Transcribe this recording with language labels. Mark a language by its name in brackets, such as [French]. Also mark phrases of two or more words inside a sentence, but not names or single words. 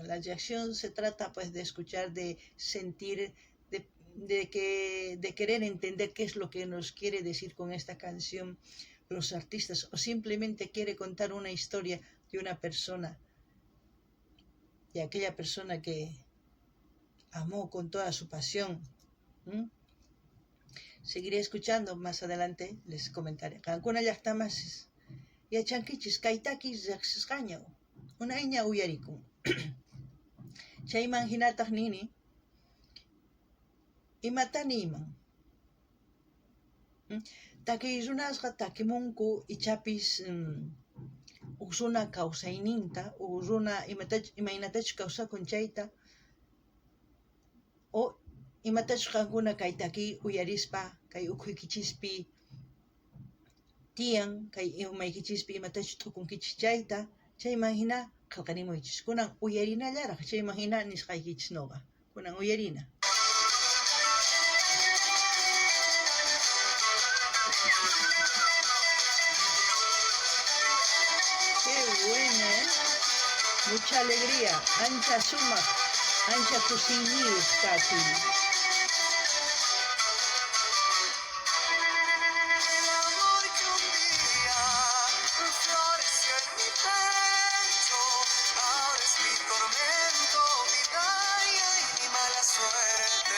[Spanish] La reacción se trata pues de escuchar, de sentir, de querer entender qué es lo que nos quiere decir con esta canción los artistas, o simplemente quiere contar una historia de una persona, de aquella persona que amó con toda su pasión. Seguiré escuchando más adelante, les comentaré. [Quechua] Kankuna llaqtamas yachankichis kaytakis riqsisqaña unayña uyarikun. Chayman hinataq nini imatani iman. Takiy runasqa takimunku ichapis huk runa kawsayninta, huk runa imaynatachus kawsakun chayta, o imatachus qankuna kay takiy uyarispa kay ukhuykichispi tiyan, kay umaykichispi imatachus t'ukunkichis chayta, chayman hina qillqarimuychis. Kunan uyarinallaraq chayman hina nisqaykichis nuqa. Kunan uyarina. [Spanish] Qué buena, ¿eh? Mucha alegría, [Quechua] ancha suma, ancha kusinis casi. [Spanish] El amor que un día floreció en mi pecho, ahora es mi tormento, mi gaya y mi mala suerte.